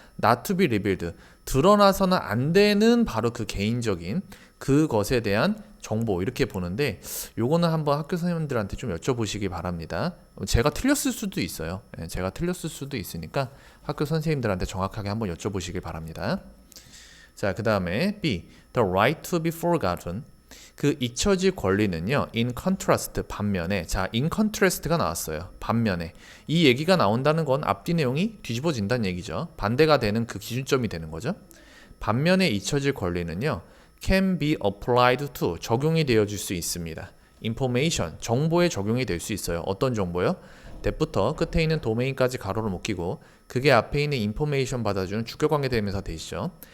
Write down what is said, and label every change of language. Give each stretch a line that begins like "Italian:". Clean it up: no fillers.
English: not to be revealed,
Korean: 드러나서는 안 되는 바로 그 개인적인 그것에 대한 정보, 이렇게 보는데, 요거는 한번 학교 선생님들한테 좀 여쭤보시기 바랍니다. 제가 틀렸을 수도 있어요. 제가 틀렸을 수도 있으니까 학교 선생님들한테 정확하게 한번 여쭤보시기 바랍니다. 자, 그 다음에 B,
English: the right to be forgotten,
Korean: 그 잊혀질 권리는요,
English: in contrast,
Korean: 반면에. 자,
English: in contrast
Korean: 가 나왔어요. 반면에. 이 얘기가 나온다는 건 앞뒤 내용이 뒤집어진다는 얘기죠. 반대가 되는 그 기준점이 되는 거죠. 반면에 잊혀질 권리는요,
English: can be applied to,
Korean: 적용이 되어질 수 있습니다. information, 정보에 적용이 될 수 있어요. 어떤 정보요? that부터 끝에 있는 도메인까지 가로로 묶이고, 그게 앞에 있는 information 받아주는 주격관계대명사 되시죠.